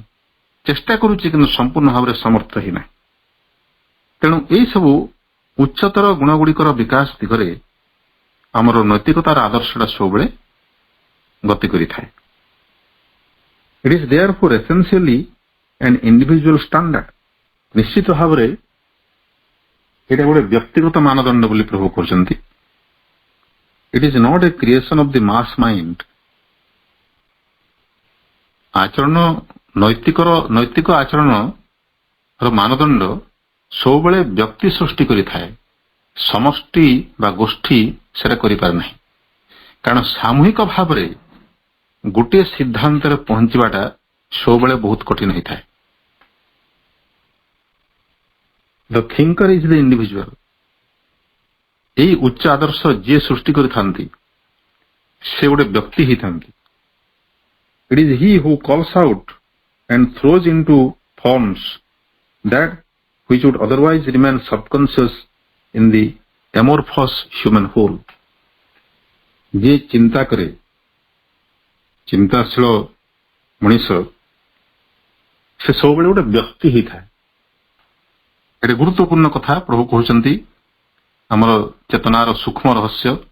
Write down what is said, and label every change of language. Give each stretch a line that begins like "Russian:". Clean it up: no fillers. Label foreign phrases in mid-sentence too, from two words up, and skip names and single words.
Odia: ଚେଷ୍ଟା କରୁଛି କିନ୍ତୁ ସମ୍ପୂର୍ଣ୍ଣ ଭାବରେ ସମର୍ଥ ହେଇନାହିଁ। ତେଣୁ ଏଇ ସବୁ ଉଚ୍ଚତର ଗୁଣଗୁଡ଼ିକର ବିକାଶ ଦିଗରେ ଆମର ନୈତିକତାର ଆଦର୍ଶଟା ସବୁବେଳେ ଗତି କରିଥାଏ।
English: it is therefore essentially an individual standard।
Odia: ନିଶ୍ଚିତ ଭାବରେ ଏଇଟା ଗୋଟେ ବ୍ୟକ୍ତିଗତ ମାନଦଣ୍ଡ ବୋଲି ପ୍ରଭୁ କହିଛନ୍ତି।
English: it is not a creation of the mass mind.
Odia: ଆଚରଣ ନୈତିକ ଆଚରଣର ମାନଦଣ୍ଡ ସବୁବେଳେ ବ୍ୟକ୍ତି ସୃଷ୍ଟି କରିଥାଏ, ସମଷ୍ଟି ବା ଗୋଷ୍ଠୀ ସେଟା କରିପାରେ ନାହିଁ। କାରଣ ସାମୂହିକ ଭାବରେ ଗୋଟିଏ ସିଦ୍ଧାନ୍ତରେ ପହଞ୍ଚିବାଟା ସବୁବେଳେ ବହୁତ କଠିନ ହୋଇଥାଏ।
English: The thinker is the individual।
Odia: ଏହି ଉଚ୍ଚ ଆଦର୍ଶ ଯିଏ ସୃଷ୍ଟି କରିଥାନ୍ତି ସେ ଗୋଟେ ବ୍ୟକ୍ତି ହେଇଥାନ୍ତି।
English: It is he who calls out and throws into forms that which would otherwise remain subconscious in the amorphous human whole।
Odia: ଯିଏ ଚିନ୍ତା କରେ, ଚିନ୍ତାଶୀଳ ମଣିଷ, ସେ ସବୁବେଳେ ଗୋଟେ ବ୍ୟକ୍ତି ହେଇଥାଏ। ଏଠି ଗୁରୁତ୍ୱପୂର୍ଣ୍ଣ କଥା ପ୍ରଭୁ କହୁଛନ୍ତି, ଆମର ଚେତନାର ସୂକ୍ଷ୍ମ ରହସ୍ୟ।